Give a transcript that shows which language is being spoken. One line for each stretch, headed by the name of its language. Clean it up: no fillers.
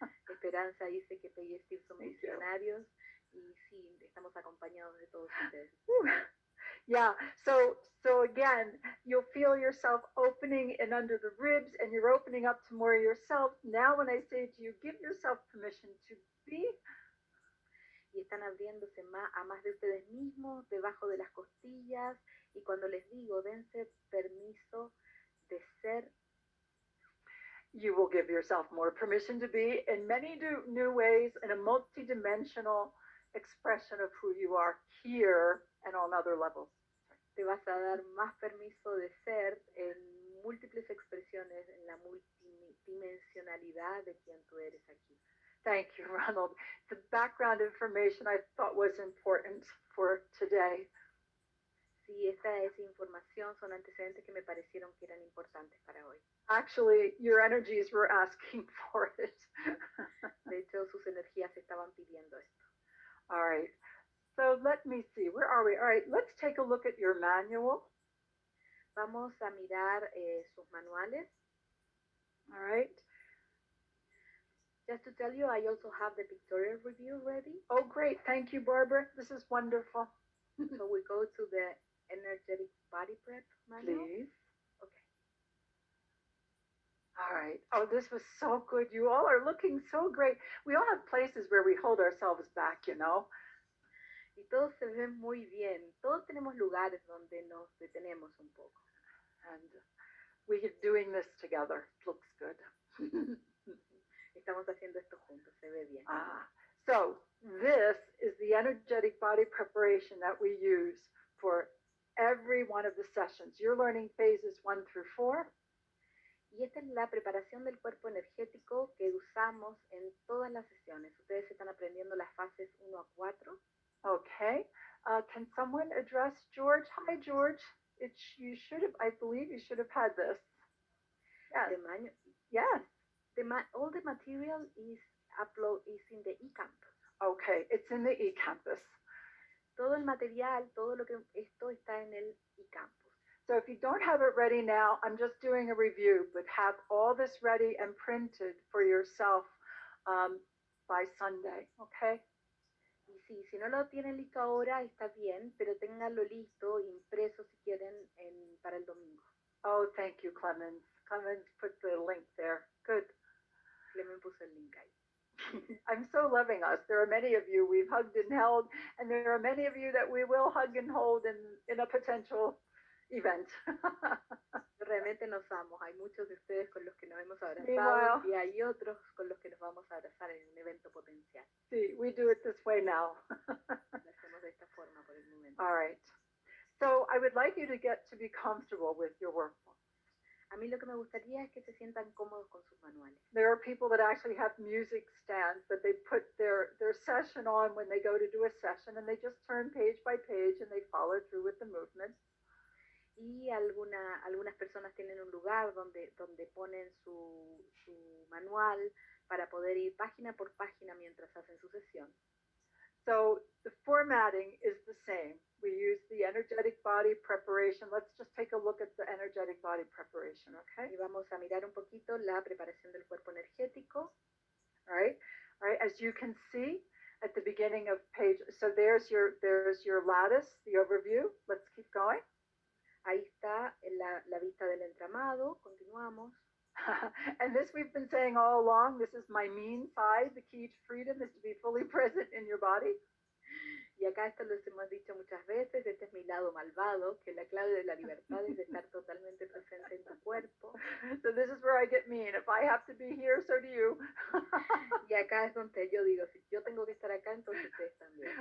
Spanish: Esperanza dice que Peggy y Steve son
English: Thank you.
Spanish: visionarios y sí, estamos acompañados de todos ustedes.
English: Yeah, so again, you'll feel yourself opening and under the ribs, and you're opening up to more of yourself. Now when I say to you, give yourself permission to be.
Spanish: Y están abriéndose a más de ustedes mismos, debajo de las costillas, y cuando les digo, dense permiso de ser,
English: You will give yourself more permission to be in many new ways, in a multidimensional expression of who you are here and on other levels.
Spanish: te vas a dar más permiso de ser en múltiples expresiones, en la multidimensionalidad de quien tú eres aquí.
English: Thank you, Ronald. The background information I thought was important for today.
Spanish: Sí, esta información son antecedentes que me parecieron que eran importantes para hoy.
English: Actually, your energies were asking for it.
Spanish: De hecho, sus energías estaban pidiendo esto.
English: All right. So let me see. Where are we? All right. Let's take a look at your manual.
Spanish: Vamos a mirar sus manuales.
English: All right. Just to tell you, I also have the pictorial review ready. Oh, great. Thank you, Barbara. This is wonderful. So we go to the energetic body prep manual. Please. Okay. All right. Oh, this was so good. You all are looking so great. We all have places where we hold ourselves back, you know.
Spanish: Y todos se ven muy bien. Todos tenemos lugares donde nos detenemos un poco.
English: And we're doing this together. Looks good.
Spanish: Estamos haciendo esto juntos, se ve bien.
English: So this is the energetic body preparation that we use for every one of the sessions. You're learning phases 1 through 4.
Spanish: Y esta es la preparación del cuerpo energético que usamos en todas las sesiones. Ustedes están aprendiendo las fases 1 a 4.
English: Okay. Can someone address George? Hi, George. You should have, I believe you should have had this. Yes. Yes. All the material is in the eCampus. Okay, it's in the eCampus.
Spanish: Todo el material, todo lo que esto está en el eCampus.
English: So if you don't have it ready now, I'm just doing a review, but have all this ready and printed for yourself by Sunday, okay?
Spanish: Y sí, si no lo tienen listo ahora, está bien, pero ténganlo listo, impreso si quieren para el domingo.
English: Oh, thank you, Clemens. Clemens put the link there. Good.
Spanish: Clemens puso el link ahí.
English: I'm so loving us. There are many of you we've hugged and held, and there are many of you that we will hug and hold in a potential event.
Spanish: Realmente nos amo. Hay muchos de ustedes con los que nos hemos abrazado
English: Meanwhile,
Spanish: y hay otros con los que nos vamos a abrazar en un evento potencial.
English: See, we do it this way now.
Spanish: Lo hacemos de esta forma por el momento.
English: All right. So I would like you to get to be comfortable with your workbook.
Spanish: A mí lo que me gustaría es que se sientan cómodos con sus manuales.
English: There are people that actually have music stands that they put their session on when they go to do a session, and they just turn page by page and they follow through with the movements.
Spanish: Y algunas personas tienen un lugar donde ponen su manual para poder ir página por página mientras hacen su sesión.
English: So the formatting is the same. We use the energetic body preparation. Let's just take a look at the energetic body preparation, okay?
Spanish: Y vamos a mirar un poquito la preparación del cuerpo energético.
English: All right. As you can see at the beginning of page, so there's your lattice, the overview. Let's keep going.
Spanish: Ahí está la vista del entramado. Continuamos.
English: And this we've been saying all along, this is my mean side. The key to freedom is to be fully present in your body.
Spanish: Y acá esto lo hemos dicho muchas veces, este es mi lado malvado, que la clave de la libertad es estar totalmente presente en tu cuerpo.
English: So this is where I get mean. If I have to be here, so do you.
Spanish: Y acá es donde yo digo, si yo tengo que estar acá, entonces ustedes también.